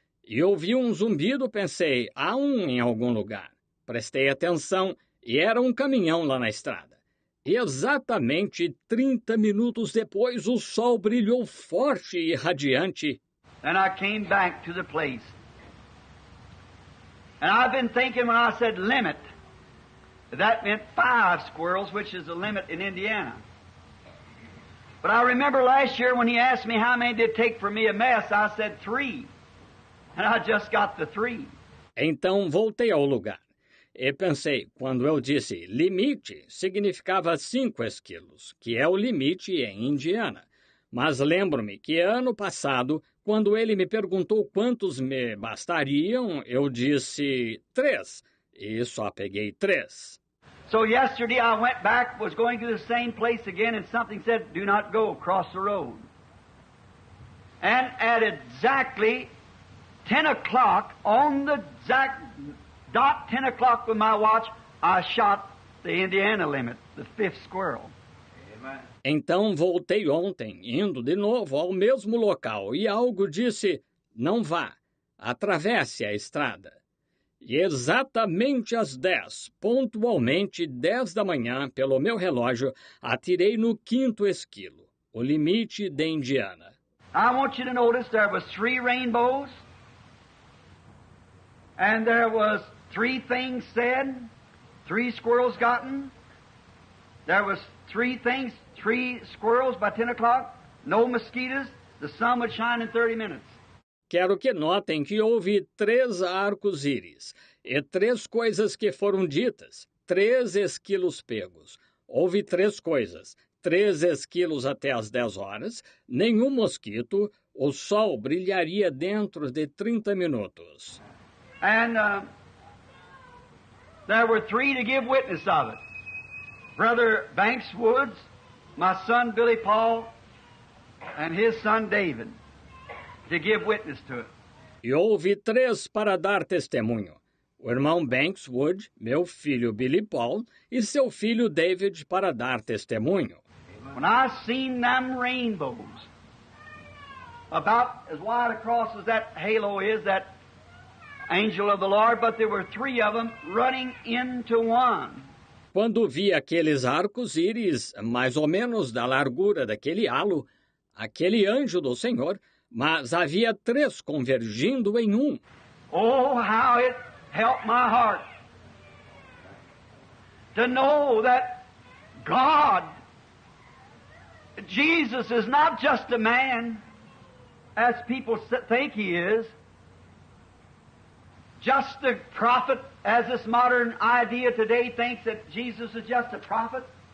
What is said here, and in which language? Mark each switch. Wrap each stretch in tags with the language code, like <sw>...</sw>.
<pt>E ouvi um zumbido, pensei, há em algum lugar. Prestei atenção e era um caminhão lá na estrada. E exatamente 30 minutos depois, o sol brilhou forte e radiante.</pt> <en>And I came back to the place. And I've been thinking when I said limit, that meant 5 squirrels, which is the limit in Indiana. But I remember last year when he asked me how many did it take for me a mess, I said 3. And I just got the 3.</en> <pt>Então voltei ao lugar. E pensei, quando eu disse limite, significava 5 esquilos, que é o limite em Indiana. Mas lembro-me que ano passado, quando ele me perguntou quantos me bastariam, eu disse 3, e só peguei 3.</pt> <en>So yesterday I went back, was going to the same place again, and something said, do not go, cross the road. And at exactly 10 o'clock, on the exact dot 10 o'clock with my watch, I shot the Indiana limit, the 5th squirrel. Amen.</en> <pt>Então voltei ontem, indo de novo ao mesmo local, e algo disse, não vá, atravesse a estrada. E exatamente às 10, pontualmente 10 da manhã, pelo meu relógio, atirei no 5º esquilo, o limite de Indiana.</pt> <en>I want you to notice there was 3 rainbows, and there was 3 things said, 3 squirrels gotten. There was 3 things, 3 squirrels by 10 o'clock, no mosquitoes, the sun would shine in 30 minutes.</en> <pt>Quero que notem que houve 3 arcos-íris e 3 coisas que foram ditas, 3 esquilos pegos. Houve 3 coisas, 3 esquilos até às 10 horas, nenhum mosquito, o sol brilharia dentro de 30 minutos.</pt> <en>And there were 3 to give witness of it. Brother Banks Woods, my son Billy Paul, and his son David, to give witness to it.</en> <pt>E houve 3 para dar testemunho. O irmão Banks Wood, meu filho Billy Paul, e seu filho David para dar testemunho.</pt> <en>When I seen them rainbows, about as wide across as that halo is, that angel of the Lord, but there were 3 of them running into one.</en> <pt>Quando vi aqueles arcos-íris, mais ou menos da largura daquele halo, aquele anjo do Senhor, mas havia 3 convergindo em um.</pt> <en>Oh, how it helped my heart to know that God, Jesus, is not just a man, as people think he is, just a prophet, as this modern idea today thinks that Jesus is just a prophet.</en>